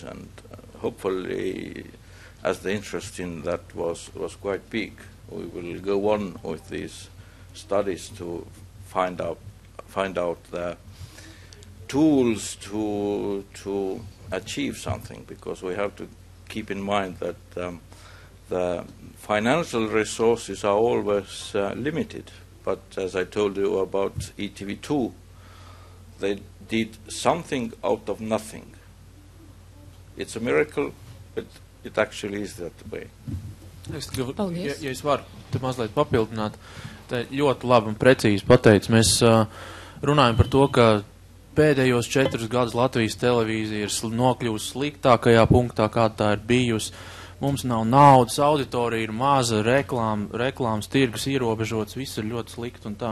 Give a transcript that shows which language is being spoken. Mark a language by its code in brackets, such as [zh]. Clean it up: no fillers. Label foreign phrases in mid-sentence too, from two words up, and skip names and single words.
[en] and hopefully, as the interest in that was quite big, we will go on with these studies to find out the tools to achieve something, because we have to keep in mind that the financial resources are always limited. But as I told you about ETV2, they did something out of nothing. It's a miracle, but it actually is that way. [lv] Ja es varu te mazliet papildināt, te ļoti labi un precīzi pateic. Mēs runājam par to, ka pēdējos 4 gadus Latvijas televīzija ir nokļuvusi sliktākajā punktā, kā tā ir bijusi. Mums nav naudas, auditorija ir maza, reklāmas tirgus ierobežots, viss ir ļoti slikti un tā.